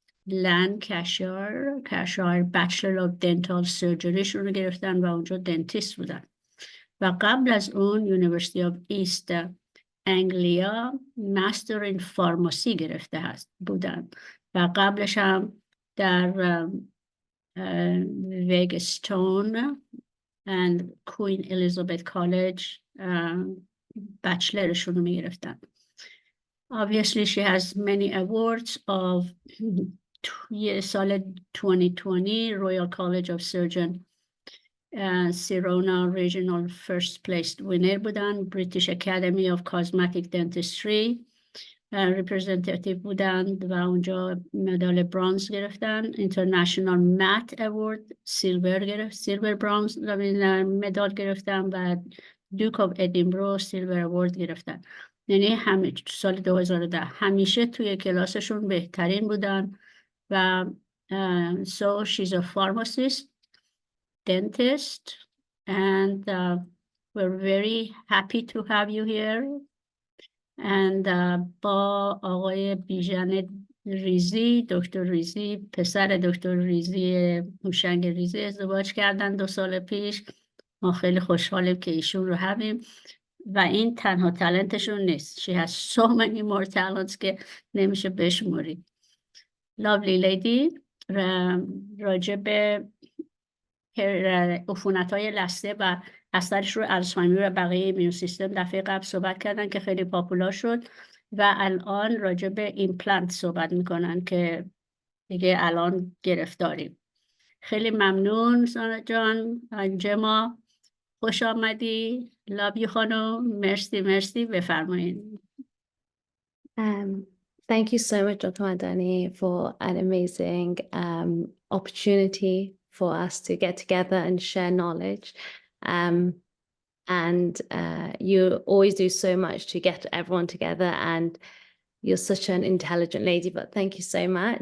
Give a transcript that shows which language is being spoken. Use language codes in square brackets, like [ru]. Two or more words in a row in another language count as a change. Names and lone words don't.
[fa] لنکشایر [en] Bachelor of Dental Surgery [fa] شون رو گرفتن و اونجا دنتیست بودن و قبل از اون یونیورسیتی آف ایست انگلیا [en] Master in Pharmacy [fa] گرفته بودن و قبلش هم در ویگستون and کوین الیزابت کالج بچلرشون رو میگرفتن. [en] Obviously she has many awards of سال 2020 Royal College of Surgeon Sirona Regional First Place Winner بودن. [fa] British Academy of Cosmetic Dentistry representative بودن و اونجا مدال برانز گرفتن. International Math Award [en] silver bronze medal [fa] گرفتن و Duke of Edinburgh [en] silver award [fa] گرفتن. یعنی سال 2010 همیشه توی کلاسشون بهترین بودن و [en] so she's a pharmacist, dentist and we're very happy to have you here [fa] and با آقای بیژن ریزی، دکتر ریزی، پسر دکتر ریزی هوشنگ ریزی ازدواج کردن 2 سال پیش. ما خیلی خوشحالیم که ایشون رو having و این تنها تالنتشون نیست. [en] She has so many more talents [fa] که نمیشه بشموری. [en] Lovely lady. [fa] راجع به عفونت‌های لثه و اثرش رو الزایمر و بقیه [en] immune system [fa] دفعه قبل صحبت کردن که خیلی پاپولار شد و الان راجع به ایمپلنت صحبت میکنن که دیگه الان گرفتاریم. خیلی ممنون سانا جان. جما خوش آمدی. لابی خانم. مرسی بفرمایید. [en] Thank you so much, Dr. Madani, for an amazing opportunity for us to get together and share knowledge. You always do so much to get everyone together, and you're such an intelligent lady, but thank you so much.